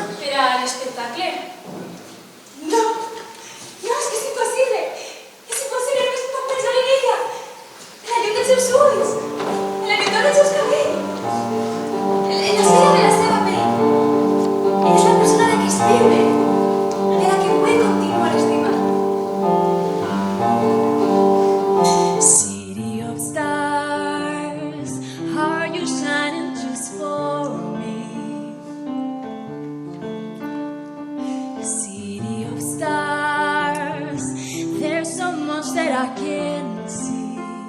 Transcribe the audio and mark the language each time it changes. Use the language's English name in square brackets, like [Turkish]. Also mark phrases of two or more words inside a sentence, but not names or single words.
[Catalan] Per a l'espectacle? No. No, és que és impossible. És impossible, només puc pensar en ella. En la llum dels seus ulls. En la lluitor dels seus cabells. En la cera de la seva pell. És la persona de qui escriure. De la que vull continuar estimant. [English] City of stars, are you shining just for me? City of stars, there's so much that I can't see.